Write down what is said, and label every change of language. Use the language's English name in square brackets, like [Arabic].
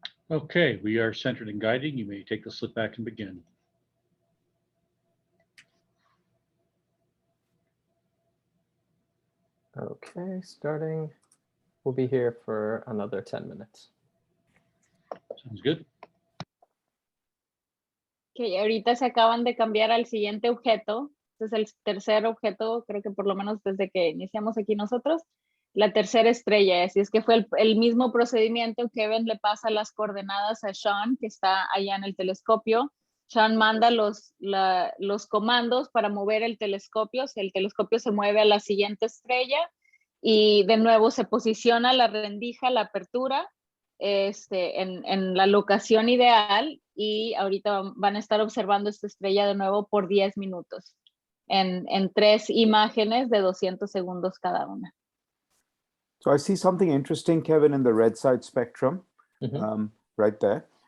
[English] Okay, we are centered and guiding. You may take the slip back and begin. Okay, starting. We'll be here for another 10 minutes. Sounds good. [Spanish] Okay, ahorita se acaban de cambiar al siguiente objeto. Este es el tercer objeto, creo que por lo menos desde que iniciamos aquí nosotros. La tercera estrella, así es que fue el mismo procedimiento. Kevin le pasa las coordenadas a Sean, que está allá en el telescopio. Sean manda los comandos para mover el telescopio se mueve a la siguiente estrella, y de nuevo se posiciona la rendija, la apertura, en la locación ideal, y ahorita van a estar observando esta estrella de nuevo por 10 minutos, en 3 imágenes de 200 segundos cada una. [English] So I see something interesting, Kevin, in the red side spectrum, right there.